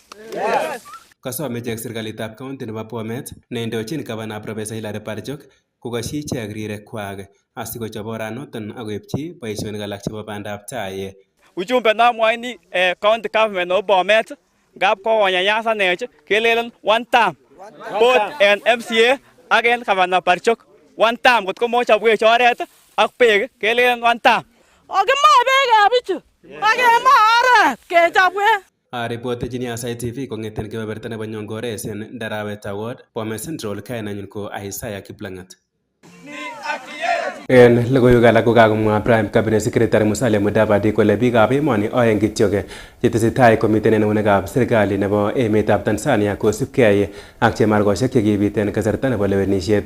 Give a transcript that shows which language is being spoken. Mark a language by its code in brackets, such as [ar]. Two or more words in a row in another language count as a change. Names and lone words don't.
[kln] Kasome ichek serikalitab kaunti nebo Bomet neindochin gavana Profesa Hilary Barchok kokoshi ichek rirekwak asikochob oranoton akoipchi boisionik alak chebo bandab tai. Ujumbe namwaini [en] county government [kln] nebo Bomet ngap kokonyanyasanech kelelen [en] one term both [kln] en MCA ak en gavana Barchok [en] one term [kln] kot komochobwech oret ak beek kelelen [en] one term. [kln] Okimoe beek bichu akemoe oret kechobwech. Ripotejini Aasai TV kong'eten kebeberta nebo Nyongores en Ndarawet Award, Bomet Central, kainanyun ko Aasai Kiplangat. En logoiwek alak ko kakomwa [en] Prime Cabinet Secretary [kln] Musalia Mudavadi kole biikab emoni oeng kityo chetesetai komiten en eunekab serikali nebo emetab Tanzania kosubkei ak chemarkoshek chekibit en kasarta nebo lewenisiet.